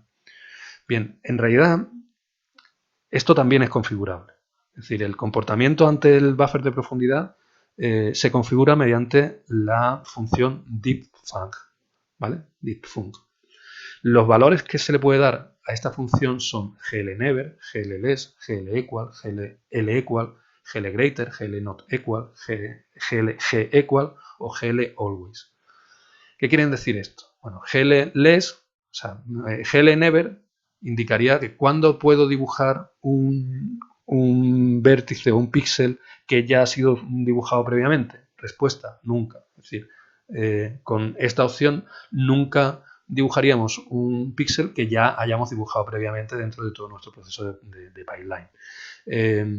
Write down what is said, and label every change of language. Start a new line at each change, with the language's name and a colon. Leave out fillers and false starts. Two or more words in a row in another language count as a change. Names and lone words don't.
Spanish: Bien, en realidad, esto también es configurable. Es decir, el comportamiento ante el buffer de profundidad se configura mediante la función deepFunc, ¿vale? deepfunc. Los valores que se le puede dar a esta función son glnever, glless, glequal, glequal, glegreater, glnotequal, gequal o glalways. ¿Qué quieren decir esto? Bueno, gless, o sea, glnever indicaría que cuando puedo dibujar un vértice o un píxel que ya ha sido dibujado previamente. Respuesta, nunca. Es decir, con esta opción nunca dibujaríamos un píxel que ya hayamos dibujado previamente dentro de todo nuestro proceso de pipeline.